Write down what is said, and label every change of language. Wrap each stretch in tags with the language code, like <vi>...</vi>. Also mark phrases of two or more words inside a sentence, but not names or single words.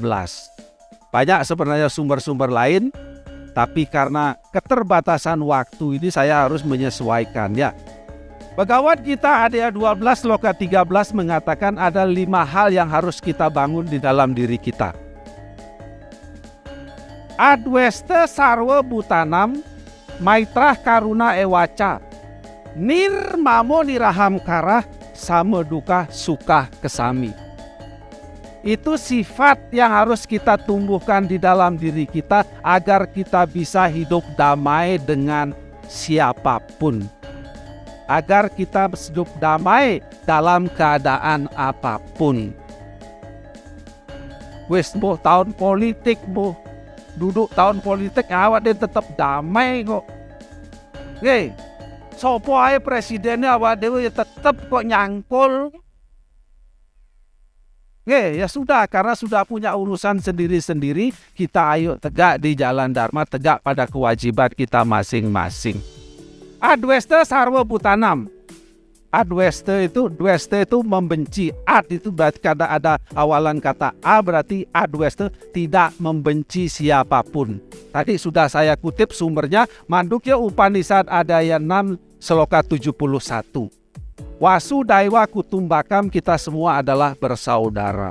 <id>Banyak sebenarnya sumber-sumber lain, tapi karena keterbatasan waktu ini saya harus menyesuaikan ya. Bhagavad Gita Adhyaya 12 Sloka 13 mengatakan ada 5 hal yang harus kita bangun di dalam diri kita.</id> <sa>Adwesta sarwa bhutanam maitrah karuna ewaca nirmamo niraham karah sama duka suka kesami.</sa> <id>Itu sifat yang harus kita tumbuhkan di dalam diri kita agar kita bisa hidup damai dengan siapapun. Agar kita hidup damai dalam keadaan apapun.</id> <jv>Wes boh tahun politik boh, duduk tahun politik awak dia</jv> <id>tetap damai</id> <jv>kok. Sopo ae presidennya awak dia tetap kok nyangkul.</jv> <id>Ya sudah, karena sudah punya urusan sendiri-sendiri, kita ayo tegak di jalan dharma, tegak pada kewajiban kita masing-masing.</id> <sa>Adwesta sarwa bhutanam.</sa> <id>Adwesta itu membenci. Ad itu berarti karena ada awalan kata A, berarti adwesta tidak membenci siapapun. Tadi sudah saya kutip sumbernya, Mandukya Upanishad Adhyaya 6 Sloka 71.</id> <sa>Wasudaiwa kutumbakam,</sa> <id>kita semua adalah bersaudara.</id>